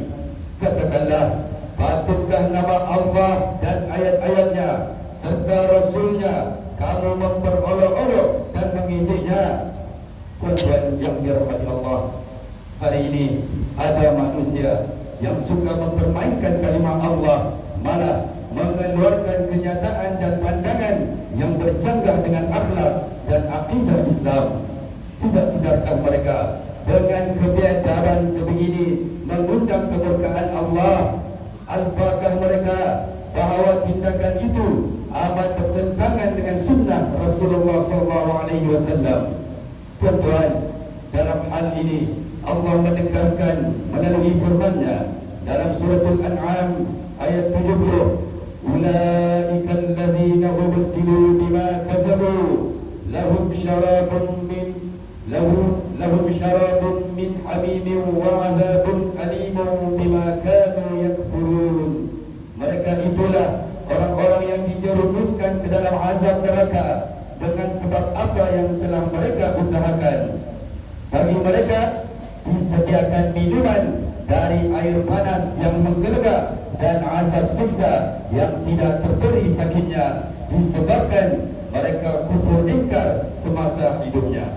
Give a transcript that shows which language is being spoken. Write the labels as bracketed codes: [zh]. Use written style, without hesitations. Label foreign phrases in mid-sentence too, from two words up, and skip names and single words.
[ms] Katakanlah, patutkah nama Allah dan ayat-ayatnya serta Rasulnya kamu memperolok-olok dan mengejeknya? Tuan-tuan yang dirahmati Allah, hari ini ada manusia yang suka mempermainkan kalimat Allah, malah mengeluarkan kenyataan dan pandangan yang bercanggah dengan akhlak dan akidah Islam. Tidak sedarkah mereka dengan kebiadaban sebegini mengundang kemurkaan Allah? Apakah mereka bahawa tindakan itu amat bertentangan dengan sunnah Rasulullah SAW? Tuan-tuan, dalam hal ini Allah menegaskan melalui firman-Nya dalam suratul An'am ayat 70, [ar] أولئك الذين أبسلوا بما كسبوا لهم شراب من حميم وعذاب أليم بما كانوا يكفرون. [ms] Mereka itulah orang-orang yang dijerumuskan ke dalam azab neraka dengan sebab apa yang telah mereka usahakan. Bagi mereka disediakan minuman dari air panas yang menggelegak dan azab siksa yang tidak terberi sakitnya disebabkan mereka kufur ingkar semasa hidupnya.